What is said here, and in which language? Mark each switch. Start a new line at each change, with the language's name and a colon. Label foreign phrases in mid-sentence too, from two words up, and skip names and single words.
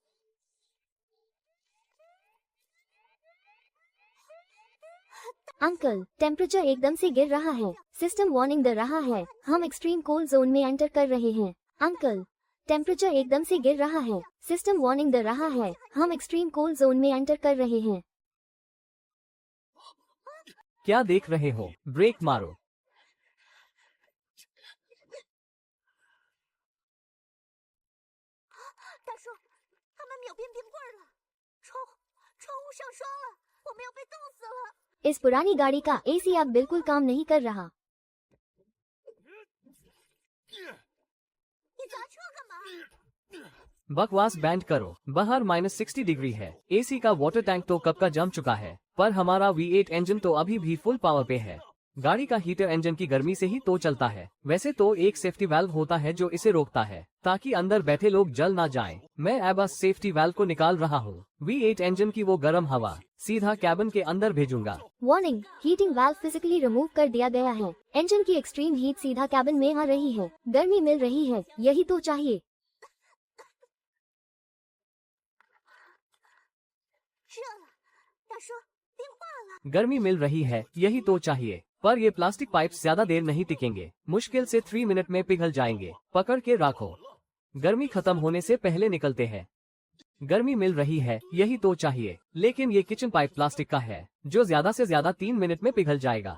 Hindi: अंकल, टेम्परेचर एकदम से गिर रहा है,
English: system warning
Hindi: दे रहा है, हम
English: extreme cold zone
Hindi: में एंटर कर रहे हैं। अंकल, टेम्परेचर एकदम से गिर रहा है,
English: system warning
Hindi: दे रहा है, हम
English: extreme cold zone
Hindi: में एंटर कर रहे हैं। क्या देख रहे हो? ब्रेक मारो।
Chinese: 大叔，他们秒变冰棍了，窗户上霜了，我们要被冻死了！
Hindi: इस पुरानी गाड़ी का एसी अब बिल्कुल काम नहीं कर रहा।
Chinese: 你砸车干嘛？
Hindi: बकवास बैंड करो, बाहर -60 डिग्री है। एसी का
English: water tank
Hindi: तो कब का जम चुका है, पर हमारा V8 इंजन तो अभी भी
English: full power
Hindi: पे है। गाड़ी का हीटर इंजन की गर्मी से ही तो चलता है। वैसे तो एक
English: safety valve
Hindi: होता है जो इसे रोकता है, ताकि अंदर बैठे लोग जल ना जाएं। मैं अब बस
English: safety valve
Hindi: को निकाल रहा हूँ। V8 इंजन की वो गर्म हवा सीधा कैबिन के अंदर भेजूंगा।
English: warning, heating valve physically remove
Hindi: कर दिया गया है। इंजन की
English: extreme heat
Hindi: सीधा कैबिन में आ रही है, गर्मी मिल रही है, यही तो चाहिए।
Chinese: 热了，大叔，冰化了！
Hindi: गर्मी मिल रही है, यही तो चाहिए। पर ये
English: plastic pipes
Hindi: ज्यादा देर नहीं टिकेंगे, मुश्किल से 3 मिनट में पिघल जाएंगे। पकड़ के रखो, गर्मी खत्म होने से पहले निकलते हैं। गर्मी मिल रही है, यही तो चाहिए। लेकिन ये
English: kitchen pipe plastic
Hindi: का है, जो ज्यादा से ज्यादा 3 मिनट में पिघल जाएगा।